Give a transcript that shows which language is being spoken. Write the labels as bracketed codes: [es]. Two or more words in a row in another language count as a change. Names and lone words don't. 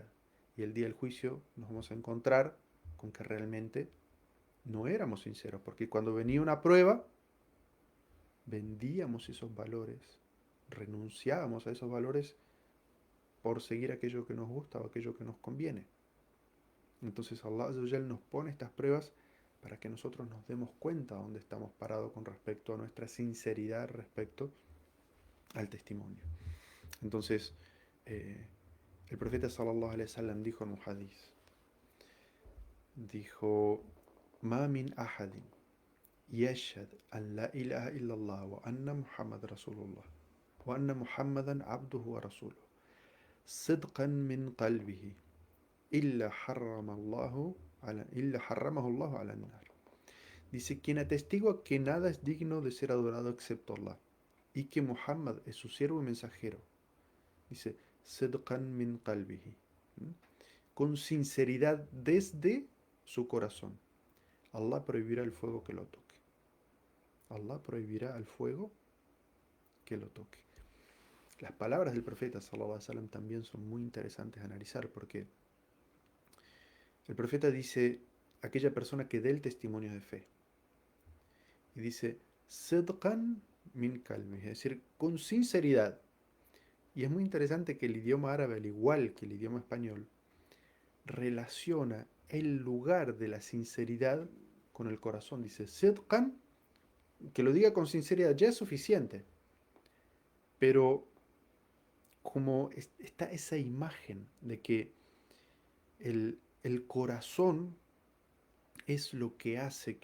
[es] Y el día del juicio nos vamos a encontrar con que realmente no éramos sinceros, porque cuando venía una prueba, vendíamos esos valores, renunciábamos a esos valores por seguir aquello que nos gusta o aquello que nos conviene. Entonces [ar] الله عز وجل [es] nos pone estas pruebas para que nosotros nos demos cuenta de dónde estamos parados con respecto a nuestra sinceridad respecto al testimonio. Entonces, eh, el profeta [ar] صلى الله عليه وسلم [es] dijo en un hadith, dijo, [ar] ما من أحد يشهد أن لا إله إلا الله وأن محمد رسول الله وأن محمدا عبده ورسوله صدقا من قلبه إلا حرمه الله على النار. [es] Dice, quien atestigua que nada es digno de ser adorado excepto Allah y que Muhammad es su siervo y mensajero. Dice, [ar] صدقا من قلبه. [es] Con sinceridad desde su corazón. Allah prohibirá el fuego que lo toque. Allah prohibirá al fuego que lo toque. Las palabras del profeta [ar] صلى الله عليه وسلم [es] también son muy interesantes de analizar porque el profeta dice aquella persona que dé el testimonio de fe. Y dice, [ar] صدقا من قلبي, [es] es decir, con sinceridad. Y es muy interesante que el idioma árabe, al igual que el idioma español, relaciona el lugar de la sinceridad con el corazón. Dice, Sidqan, que lo diga con sinceridad ya es suficiente. Pero como está esa imagen de que el corazón es lo que hace